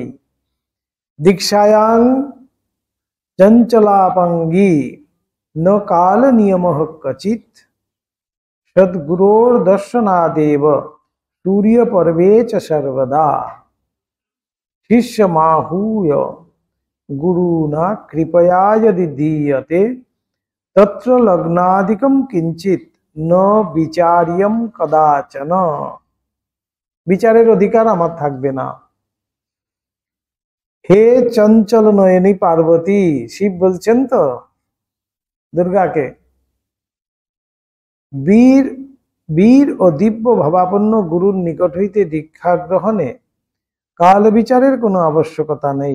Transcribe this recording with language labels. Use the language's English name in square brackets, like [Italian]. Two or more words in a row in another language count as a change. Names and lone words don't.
[Sanskrit] দীক্ষায়াং চঞ্চলাপাঙ্গী ন কাল নিয়ম কচিত সদ্গুরোর দর্শনাদেব সূর্য পর্বে চ সর্বদা শিষ্য মাহুয় গুরুনা কৃপয়া যদি দীয়তে তত্র লগ্নাদিকম কিঞ্চিত ন বিচার্যম কদাচন। [Bangla] বিচারের অধিকার আমার থাকবে না। হে চঞ্চল নয়নী পার্বতী, শিব বলছেন তো দুর্গাকে, বীর বীর ও দিব্য ভাবাপন্ন গুরুর নিকট হইতে দীক্ষা গ্রহণে কাল বিচারের কোনো আবশ্যকতা নেই।